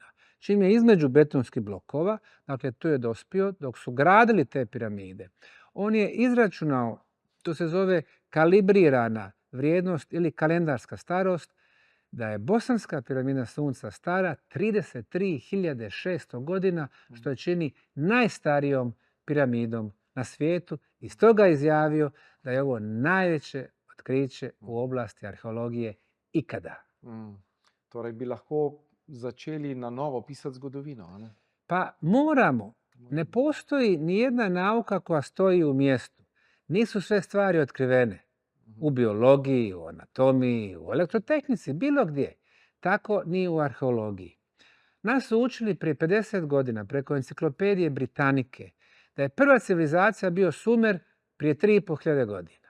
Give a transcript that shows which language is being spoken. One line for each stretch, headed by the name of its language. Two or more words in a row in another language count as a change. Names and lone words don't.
Bosnian: Čim je između betonskih blokova, dakle tu je dospio dok su gradili te piramide, on je izračunao, to se zove kalibrirana vrijednost ili kalendarska starost, da je Bosanska piramida Sunca stara 33.600 godina, što je čini najstarijom piramidom na svijetu, i stoga je izjavio da je ovo najveće otkriće u oblasti arheologije ikada.
Slovenian: Torej bi lahko začeli na novo pisati zgodovino, a ne?
Bosnian: Pa moramo. Ne postoji nijedna nauka koja stoji u mjestu. Nisu sve stvari otkrivene. U biologiji, u anatomiji, u elektrotehnici, bilo gdje. Tako ni u arheologiji. Nas su učili prije 50 godina preko enciklopedije Britanike da je prva civilizacija bio Sumer prije 3.500 godina.